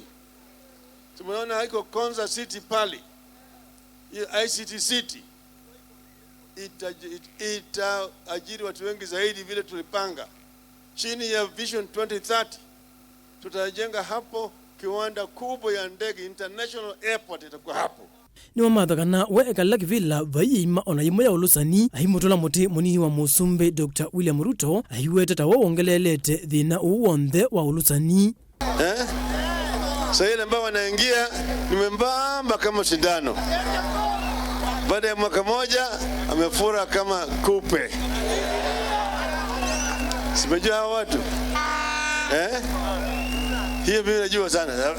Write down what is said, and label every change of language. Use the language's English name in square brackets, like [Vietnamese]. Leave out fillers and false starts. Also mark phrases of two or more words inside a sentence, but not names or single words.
[Swahili] Tumeona haiko Konza City pale, ICT City itaajiri watu wengi zaidi vile tulipanga. Chini ya Vision 2030 tutajenga hapo kiwanda kubwa ya ndege, [English] international airport [Swahili] itakuwa hapo. [Kamba] Ni wamathagana weekala kivila vaima ona yimwe ya ulusani ahimutola muti munini wa musumbi Dr. William Ruto ahiweteta wongelelete thina uwonthe wa ulusani. [Swahili] Sasa ile ambao wanaingia nimembamba kama sindano. Baada ya mwaka moja amefura kama kupe. Simejua hao watu. Hiyo mimi najua sana.